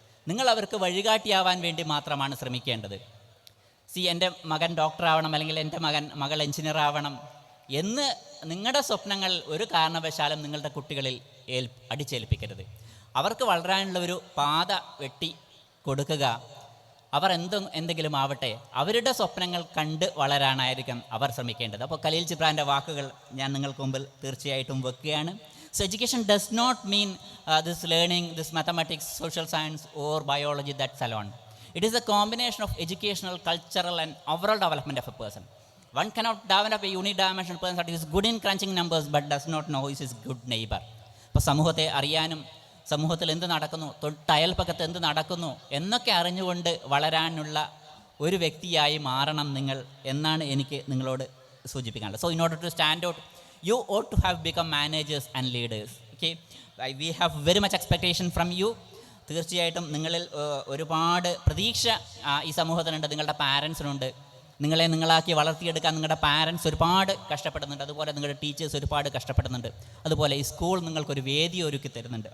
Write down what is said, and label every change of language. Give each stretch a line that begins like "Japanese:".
Malayalam: നിങ്ങൾ അവർക്ക് വഴികാട്ടിയാവാൻ വേണ്ടി മാത്രമാണ് ശ്രമിക്കേണ്ടത്. എൻ്റെ മകൻ ഡോക്ടറാവണം, അല്ലെങ്കിൽ എൻ്റെ മകൾ എഞ്ചിനീയർ ആവണം എന്ന് നിങ്ങളുടെ സ്വപ്നങ്ങൾ ഒരു കാരണവശാലും നിങ്ങളുടെ കുട്ടികളിൽ അടിച്ചേൽപ്പിക്കരുത്. അവർക്ക് വളരാനുള്ള ഒരു പാത വെട്ടി കൊടുക്കുക. അവർ എന്തെങ്കിലും ആവട്ടെ, അവരുടെ സ്വപ്നങ്ങൾ കണ്ട് വളരാനായിരിക്കും അവർ ശ്രമിക്കേണ്ടത്. അപ്പോൾ ഖലീൽ ജിബ്രാൻ്റെ വാക്കുകൾ ഞാൻ നിങ്ങൾക്ക് മുമ്പിൽ തീർച്ചയായിട്ടും വെക്കുകയാണ്.
English: So education does not mean this learning, this mathematics, social science or biology, that's alone. It is a combination of educational, cultural and overall development of a person. One cannot develop a unidimensional person that is good in crunching numbers but does not know he is good neighbor.
Malayalam: അപ്പോൾ സമൂഹത്തെ അറിയാനും സമൂഹത്തിൽ എന്ത് നടക്കുന്നു, തൊട്ടയൽപ്പക്കത്ത് എന്ത് നടക്കുന്നു എന്നൊക്കെ അറിഞ്ഞുകൊണ്ട് വളരാനുള്ള ഒരു വ്യക്തിയായി മാറണം നിങ്ങൾ എന്നാണ് എനിക്ക് നിങ്ങളോട് സൂചിപ്പിക്കാനുള്ളത്.
English: So in order to stand out you ought to have become managers and leaders. Okay, we have very much expectation from you.
Malayalam: തീർച്ചയായിട്ടും നിങ്ങളിൽ ഒരുപാട് പ്രതീക്ഷ ഈ സമൂഹത്തിനുണ്ട്, നിങ്ങളുടെ പാരൻസിനുണ്ട്. നിങ്ങളെ നിങ്ങളാക്കി വളർത്തിയെടുക്കാൻ നിങ്ങളുടെ പാരൻസ് ഒരുപാട് കഷ്ടപ്പെടുന്നുണ്ട്, അതുപോലെ നിങ്ങളുടെ ടീച്ചേഴ്സ് ഒരുപാട് കഷ്ടപ്പെടുന്നുണ്ട്, അതുപോലെ ഈ സ്കൂൾ നിങ്ങൾക്കൊരു വേദി ഒരുക്കി തരുന്നുണ്ട്.